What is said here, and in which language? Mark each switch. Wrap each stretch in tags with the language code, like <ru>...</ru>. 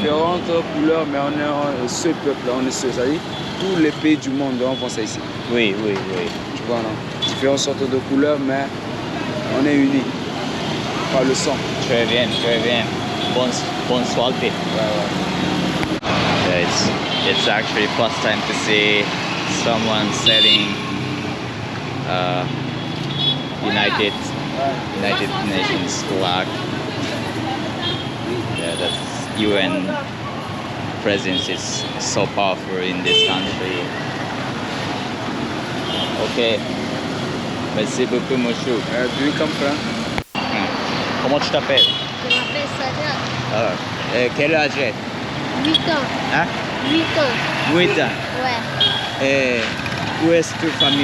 <fr>Différentes couleurs, mais on est un seul peuple. On est seul. C'est-à-dire, tous les pays du monde, on pense ça ici. Oui, oui, oui. Tu vois, non? Différentes sortes de couleurs, mais on est unis par le sang. Très bien, très bien. Bonne soirée.</fr> <en>Yeah, it's actually first time to see someone selling United Nations flag. Yeah, that's UN presence is so powerful in this country. Okay.</en> <fr>Merci beaucoup, monsieur.</fr> <en>Do you come from?</en> <fr>Comment tu t'appelles? Je m'appelle Sadia. Quel âge? 8 ans. Hein? 8 ans. 8 ans. Ouais. Et où est-ce que famille?</fr>